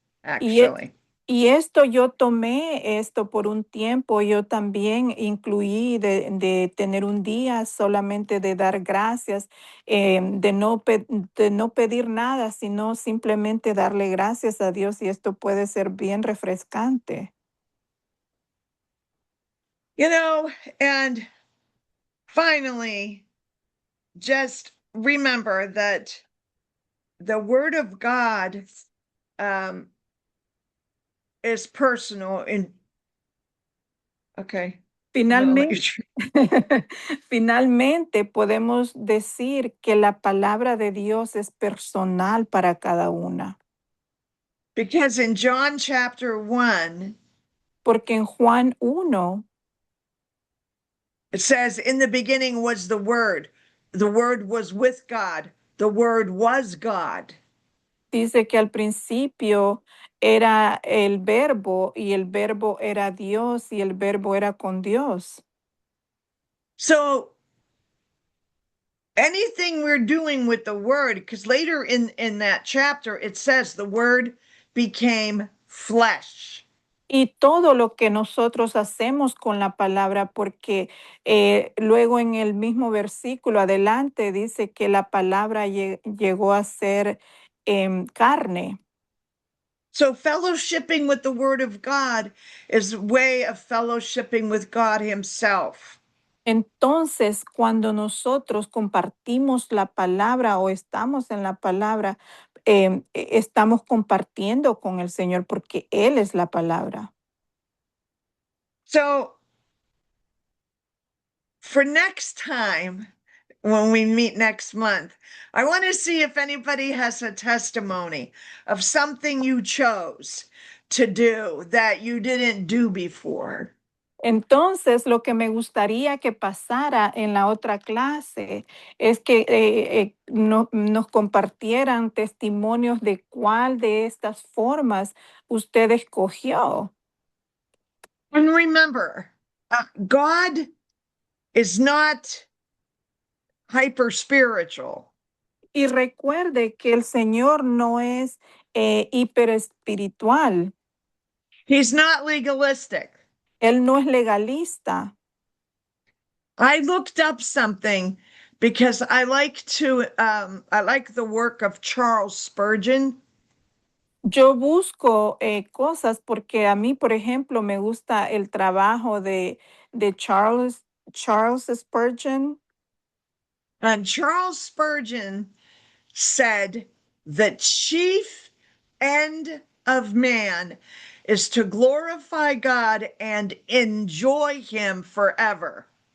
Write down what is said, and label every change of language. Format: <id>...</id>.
<es>Y,</es> <en>actually.</en> <es>Y esto yo tomé esto por un tiempo, yo también incluí de tener un día solamente de dar gracias, de no pedir nada, sino simplemente darle gracias a Dios y esto puede ser bien refrescante.</es> <en>You know, and finally, just remember that the Word of God um, is personal. Okay, I'm gonna let you.</en> <es>Finalmente, finalmente podemos decir que la palabra de Dios es personal para cada una,</es> <en>Because in John chapter 1,</en> <es>porque en Juan 1</es> <en>it says, in the beginning was the Word was with God, the Word was God.</en> <es>dice que al principio era el verbo y el verbo era Dios y el verbo era con Dios.</es> <en>So anything we're doing with the Word, because later in that chapter, it says the Word became flesh.</en> <es>Y todo lo que nosotros hacemos con la palabra, porque luego en el mismo versículo adelante dice que la palabra llegó a ser carne.</es> <en>So fellowshipping with the Word of God is a way of fellowshipping with God Himself.</en> <es>Entonces, cuando nosotros compartimos la palabra o estamos en la palabra, estamos compartiendo con el Señor porque Él es la palabra.</es> <en>So for next time, when we meet next month, I want to see if anybody has a testimony of something you chose to do that you didn't do before.</en> <es>Entonces, lo que me gustaría que pasara en la otra clase es que nos compartieran testimonios de cuál de estas formas usted escogió.</es> <en>And remember, God is not hyper spiritual.</en> <es>Y recuerde que el Señor no es hiperespiritual,</es> <en>He's not legalistic.</en> <es>Él no es legalista.</es> <en>I looked up something because I like the work of Charles Spurgeon.</en> <es>Yo busco cosas porque a mí, por ejemplo, me gusta el trabajo de Charles Spurgeon.</es> <en>And Charles Spurgeon said, the chief end of man is to glorify God and enjoy Him forever.</en>